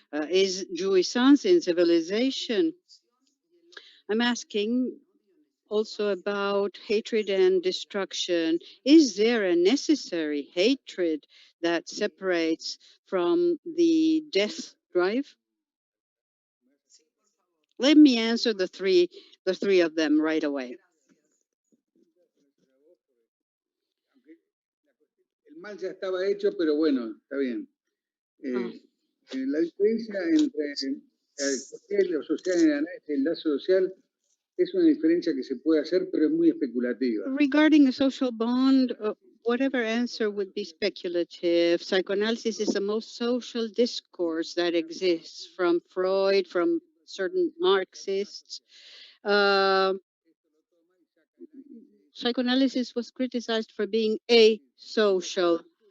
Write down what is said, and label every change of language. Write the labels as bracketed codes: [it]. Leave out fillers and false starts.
[en] Is jouissance in civilization? I'm asking also about hatred and destruction. Is there a necessary hatred that separates from the death drive? Let me answer the three of them right away. [es] El mal ya estaba hecho, pero bueno, está bien. La diferencia entre lo social y el análisis del lazo social es una diferencia que se puede hacer, pero es muy especulativa. [en] Regarding a social bond, whatever answer would be speculative. Psychoanalysis is the most social discourse that exists, from Freud, from certain Marxists. Psychoanalysis was criticized for being asocial.